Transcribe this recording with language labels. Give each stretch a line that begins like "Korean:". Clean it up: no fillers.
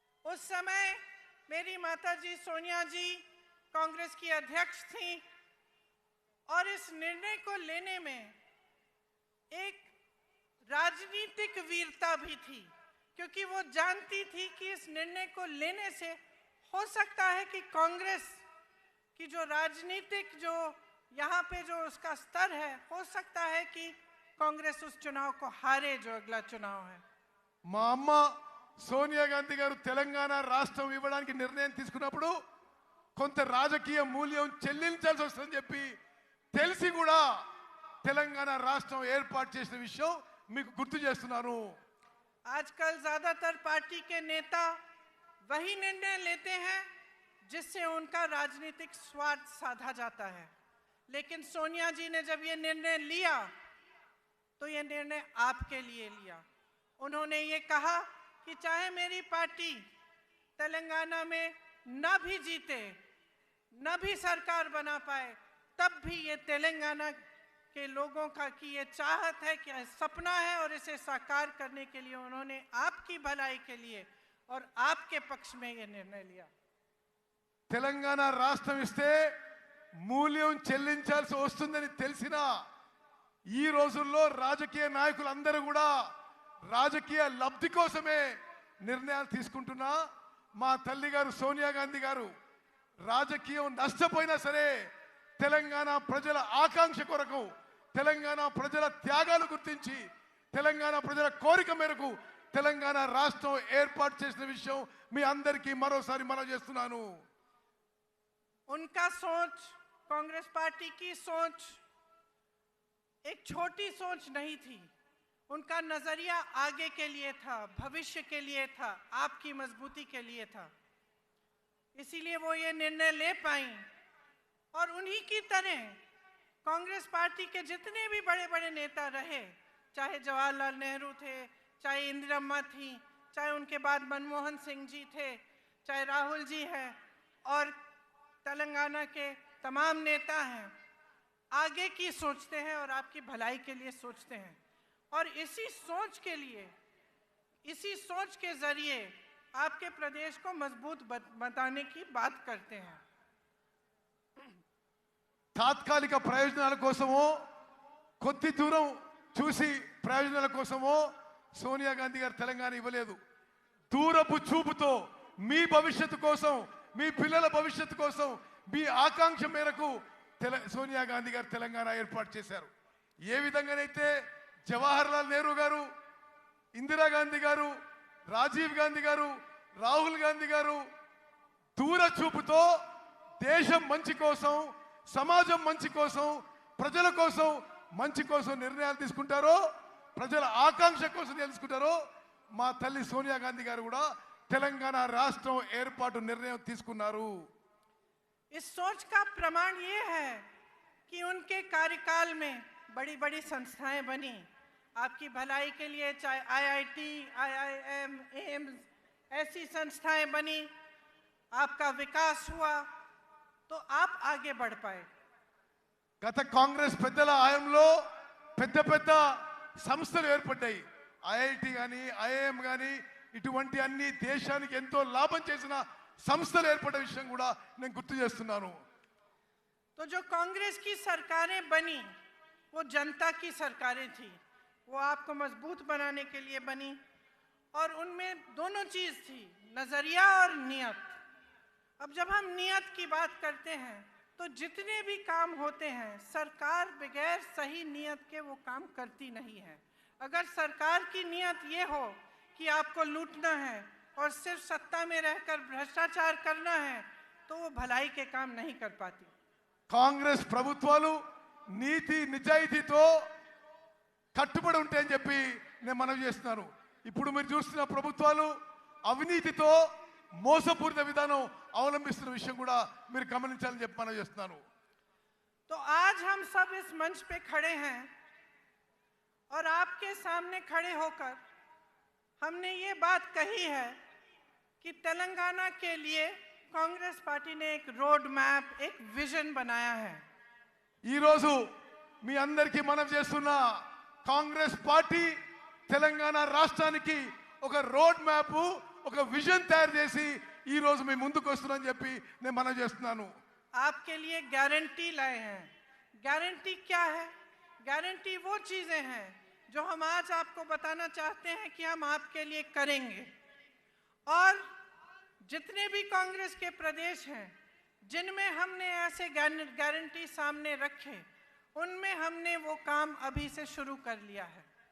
Hindi: उस समय मेरी माताजी सोनिया जी कांग्रेस की अध्यक्ष थी और इस निर्णय को लेने में एक राजनीतिक वीरता भी थी क्योंकि वो जानती थी कि इस निर्णय को लेने से हो सकता है कि कांग्रेस की जो राजनीतिक जो यहाँ पे जो उसका स्तर है, हो सकता है कि कांग्रेस उस चुनाव को हारे जो अगला चुनाव है।
Telugu: మా అమ్మ సోనియా గాంధీ గారు తెలంగాణ రాష్ట్రం ఇవ్వడానికి నిర్ణయం తీసుకున్నప్పుడు కొంత రాజకీయ మూల్యం చెల్లించాల్సి వస్తుందని చెప్పి తెలిసి కూడా తెలంగాణ రాష్ట్రం ఏర్పాటు చేసిన విషయం మీకు గుర్తు చేస్తున్నాను.
Hindi: आजकल ज्यादातर पार्टी के नेता वही निर्णय लेते हैं जिससे उनका राजनीतिक स्वार्थ साधा जाता है, लेकिन सोनिया जी ने जब ये निर्णय लिया तो ये निर्णय आपके लिए लिया। उन्होंने ये कहा कि चाहे मेरी पार्टी तेलंगाना में न भी जीते, न भी सरकार बना पाए, तब भी ये तेलंगाना के लोगों का की ये चाहत है कि सपना है और इसे साकार करने के लिए उन्होंने आपकी भलाई के लिए और आपके पक्ष में ये निर्णय लिया।
Telugu: తెలంగాణ రాష్ట్రం ఇస్తే మూల్యం చెల్లించాల్సి వస్తుందని తెలిసినా ఈ రోజుల్లో రాజకీయ నాయకులందరూ కూడా రాజకీయ లబ్ధి కోసమే నిర్ణయాలు తీసుకుంటున్నా మా తల్లి గారు సోనియా గాంధీ గారు రాజకీయం నష్టపోయినా సరే తెలంగాణ ప్రజల ఆకాంక్ష కొరకు, తెలంగాణ ప్రజల త్యాగాలు గుర్తించి, తెలంగాణ ప్రజల కోరిక మేరకు తెలంగాణ రాష్ట్రం ఏర్పాటు చేసిన విషయం మీ అందరికీ మరోసారి మనవి చేస్తున్నాను.
Hindi: उनका सोच, कांग्रेस पार्टी की सोच एक छोटी सोच नहीं थी। उनका नजरिया आगे के लिए था, भविष्य के लिए था, आपकी मजबूती के लिए था। इसीलिए वो ये निर्णय ले पाई। और उन्हीं की तरह कांग्रेस पार्टी के जितने भी बड़े बड़े नेता रहे, चाहे जवाहरलाल नेहरू थे, चाहे इंदिरा थी, चाहे उनके बाद मनमोहन सिंह जी थे, चाहे राहुल जी हैं, और तेलंगाना के तमाम नेता हैं, आगे की सोचते हैं और आपकी भलाई के लिए सोचते हैं। और इसी सोच के लिए, इसी सोच के जरिए आपके प्रदेश को मजबूत बनाने की बात करते हैं।
Telugu: తాత్కాలిక ప్రయోజనాల కోసమో, కొద్ది దూరం చూసి ప్రయోజనాల కోసమో సోనియా గాంధీ గారు తెలంగాణ ఇవ్వలేదు. దూరపు చూపుతో మీ భవిష్యత్తు కోసం, మీ పిల్లల భవిష్యత్తు కోసం, మీ ఆకాంక్ష మేరకు సోనియా గాంధీ గారు తెలంగాణ ఏర్పాటు చేశారు. ఏ విధంగానైతే జవహర్లాల్ నెహ్రూ గారు, ఇందిరాగాంధీ గారు, రాజీవ్ గాంధీ గారు, రాహుల్ గాంధీ గారు దూర చూపుతో దేశం మంచి కోసం, సమాజం మంచి కోసం, ప్రజల కోసం మంచి కోసం నిర్ణయాలు తీసుకుంటారో, ప్రజల ఆకాంక్ష కోసం తెలుసుకుంటారో, మా తల్లి సోనియా గాంధీ గారు కూడా తెలంగాణ రాష్ట్రం ఏర్పాటు నిర్ణయం తీసుకున్నారు.
Hindi: इस सोच का प्रमाण ये है कि उनके कार्यकाल में बड़ी बड़ी संस्थाएं बनी आपकी भलाई के लिए, चाहे आईआईटी, आईआईएम, एम्स, ऐसी संस्थाएं बनी, आपका विकास हुआ तो आप आगे बढ़ पाए।
Telugu: గత కాంగ్రెస్ పెద్దల హయాంలో పెద్ద పెద్ద సంస్థలు ఏర్పడ్డాయి. ఐఐటి కానీ, ఐఐఎం కానీ, ఇటువంటి అన్ని దేశానికి ఎంతో లాభం చేసిన సంస్థలు ఏర్పడ్డ విషయం కూడా నేను గుర్తు చేస్తున్నాను.
Hindi: तो जो कांग्रेस की सरकारें बनी वो जनता की सरकारें थी, वो आपको मजबूत बनाने के लिए बनी। और उनमें दोनों चीज थी, नजरिया और नियत। अब जब हम नियत की बात करते हैं तो जितने भी काम होते हैं सरकार बगैर सही नियत के वो काम करती नहीं है। अगर सरकार की नियत ये हो कि आपको लूटना है और सिर्फ सत्ता में रहकर भ्रष्टाचार करना है तो वो भलाई के काम नहीं कर पाती।
Telugu: కాంగ్రెస్ ప్రభుత్వాలు నీతి నిజాయితీతో కట్టుబడి ఉంటాయని చెప్పి నేను మనవి చేస్తున్నాను. ఇప్పుడు మీరు చూస్తున్న ప్రభుత్వాలు అవినీతితో మోసపూరిత విధానం అవలంబిస్తున్న విషయం కూడా మీరు గమనించాలని చెప్పి మనవి చేస్తున్నాను.
Hindi: तो आज हम सब इस मंच पे खड़े हैं और आपके सामने खड़े होकर हमने ये बात कही है कि तेलंगाना के लिए कांग्रेस पार्टी ने एक रोड मैप, एक विजन बनाया है।
Telugu: ఈ రోజు మీ అందరికీ మనవి చేస్తున్నా, కాంగ్రెస్ పార్టీ తెలంగాణ రాష్ట్రానికి ఒక రోడ్ మ్యాప్, ఒక విజన్ తయారు చేసి ఈ రోజు మీ ముందుకు వస్తున్నానని చెప్పి నేను మనవి చేస్తున్నాను.
Hindi: आपके लिए गारंटी लाए हैं। गारंटी क्या है? गारंटी वो चीजें हैं जो हम आज आपको बताना चाहते हैं कि हम आपके लिए करेंगे। और जितने भी कांग्रेस के प्रदेश हैं जिनमें हमने ऐसे गारंटी सामने रखे, उनमें हमने वो काम अभी से शुरू कर लिया है।